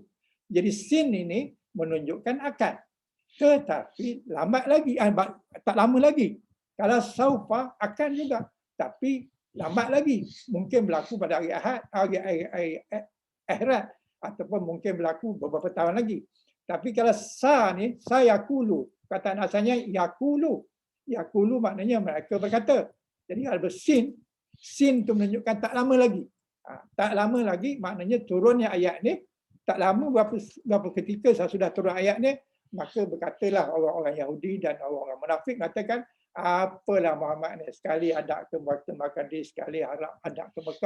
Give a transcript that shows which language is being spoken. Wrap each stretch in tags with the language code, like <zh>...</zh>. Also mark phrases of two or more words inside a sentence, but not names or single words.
<ms>Jadi sin ini menunjukkan akan. Tetapi lambat lagi, tak lama lagi. Kalau saufa akan juga. Tapi lambat lagi. Mungkin berlaku pada hari Ahad, hari akhirat, ataupun mungkin berlaku beberapa tahun lagi. Tapi kalau sa ni,</ms> <ar>سيقول.</ar> <ms>Kataan asalnya yakulu. Yakulu maknanya mereka berkata. Jadi kalau bersin, sin tu menunjukkan tak lama lagi. Tak lama lagi maknanya turunnya ayat ni, tak lama berapa ketika sudah turun ayat ni, maka berkatalah orang-orang Yahudi dan orang-orang munafik mengatakan, apalah Muhammad ni, sekali hadap ke Makkah ni, sekali hadap ke Mekah.</ms>